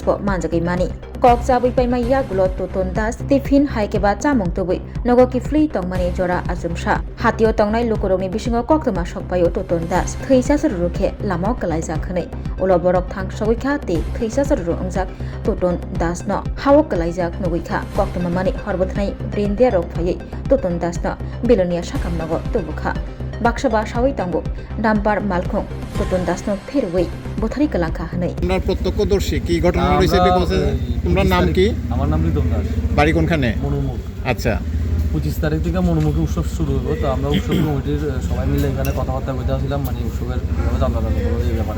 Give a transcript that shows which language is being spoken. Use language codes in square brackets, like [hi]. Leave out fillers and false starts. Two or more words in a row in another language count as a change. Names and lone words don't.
[trp] bo manjagai mani kokchapui paima yagulo toton das tiffin haikeba chamung tubui nogo kifli tongmani jora ajumsa hatio tongnai lokorokni bisingo koktoma sokpayo toton das theisa sarurukhe lamo kalaijak khonai uloborok thang sogoikha te theisa saruru ongjak toton das no hawo kalaijak nogoikha koktoma mani horbothnai brindia rok phai toton das no bilonia sakamnago tubukha বাক্সবা সাওই তাঙ্গো ডাম্পার মালখং তোতন দাসনো ফেরওই বথারি কালাঙ্কা হানাই [bn] আপনার প্রত্যক্ষদর্শী কি ঘটনা হয়েছে একটু বলতে তোমার নাম কি? আমার নাম রিতম দাস। বাড়ি কোনখানে? মনোমুখ। আচ্ছা, 25 তারিখ থেকে মনোমুখে উৎসব শুরু হলো। তো আমরা উৎসব কমিটির সবাই মিলে এখানে কথাবার্তা কইতে আসছিলাম, মানে উৎসবের কীভাবে চান্দা করবো এই ব্যাপারে।